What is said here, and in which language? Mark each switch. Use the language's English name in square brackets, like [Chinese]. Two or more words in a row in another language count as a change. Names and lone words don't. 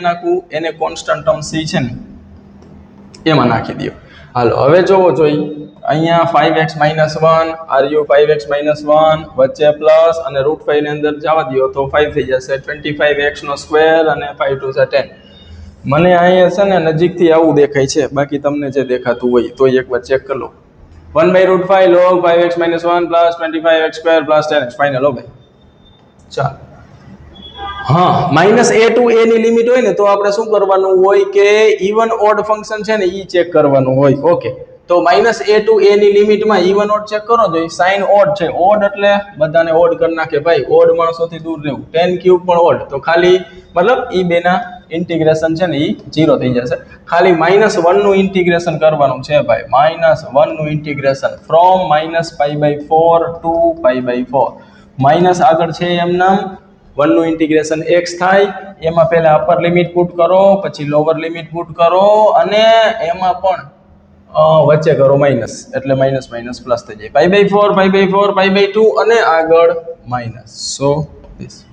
[Gujarati] નાખવું એને [English] constant term [Gujarati] c છે ને એમાં નાખી દો હાલો હવે જોવો જોઈ અહીંયા 5x - 1 RU 5x - 1 વચ્ચે પ્લસ અને √5 ની અંદર જવા દો તો 5 થઈ જશે 25x² અને 5 2 10 મને અહીંયા છે ને નજીકથી આવું દેખાય છે બાકી તમને જે દેખાતું હોય તો એકવાર ચેક કરી લો 1/√5 [English] log 5x - 1 plus 25x² plus 10x [Gujarati] ફાઇનલ હો ભાઈ ચાલ હા -a to a ની લિમિટ હોય ને તો આપણે શું કરવાનું હોય કે [English] even odd function [Gujarati] છે ને ઈ ચેક કરવાનું હોય ઓકે તો -a to a ની લિમિટમાં [English] even odd [Gujarati] ચેક કરો જો સાઇન ઓડ છે ઓડ એટલે બધાને ઓડ કરી નાખે ભાઈ ઓડ માણસોથી દૂર રહેવું 10³ પણ ઓડ તો ખાલી મતલબ ઈ બેના ઇન્ટિગ્રેશન છે ને ઈ 0 થઈ જશે ખાલી -1 નું ઇન્ટિગ્રેશન કરવાનું છે ભાઈ -1 નું ઇન્ટિગ્રેશન ફ્રોમ -π/4 to π/4 માઈનસ આગળ છે એમ નામ 1 નું ઇન્ટિગ્રેશન x થાય એમાં પહેલા [English] upper limit put [Gujarati] કરો પછી [English] lower limit put [Gujarati] કરો અને એમાં પણ વચ્ચે કરો માઈનસ એટલે [English] minus plus [Gujarati] થઈ જાય π/4 π/4 π/2 અને આગળ માઈનસ [English] so this